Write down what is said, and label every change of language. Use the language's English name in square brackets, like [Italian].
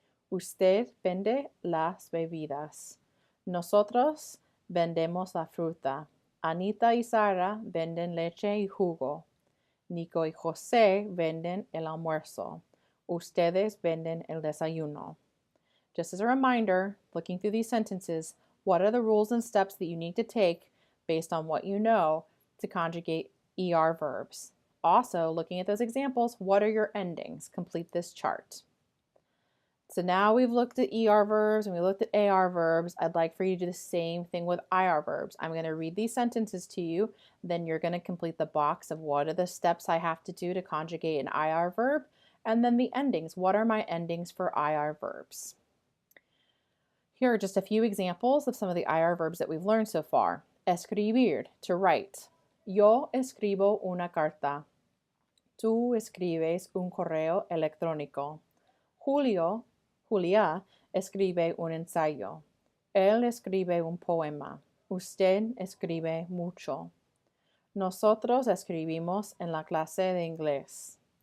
[Spanish] Usted vende las bebidas. Nosotros vendemos la fruta. Anita y Sara venden leche y jugo. Nico y José venden el almuerzo. Ustedes venden el desayuno. [English] Just as a reminder, looking through these sentences, what are the rules and steps that you need to take based on what you know to conjugate ER verbs? Also, looking at those examples, what are your endings? Complete this chart. So now we've looked at ER verbs and we looked at AR verbs. I'd like for you to do the same thing with IR verbs. I'm going to read these sentences to you, then you're going to complete the box of what are the steps I have to do to conjugate an IR verb, and then the endings. What are my endings for IR verbs? Here are just a few examples of some of the IR verbs that we've learned so far. [Spanish] Escribir, [English] to write. [Spanish] Yo escribo una carta. Tú escribes un correo electrónico. Julia escribe un ensayo. Él escribe un poema. Usted escribe mucho. Nosotros escribimos en la clase de inglés.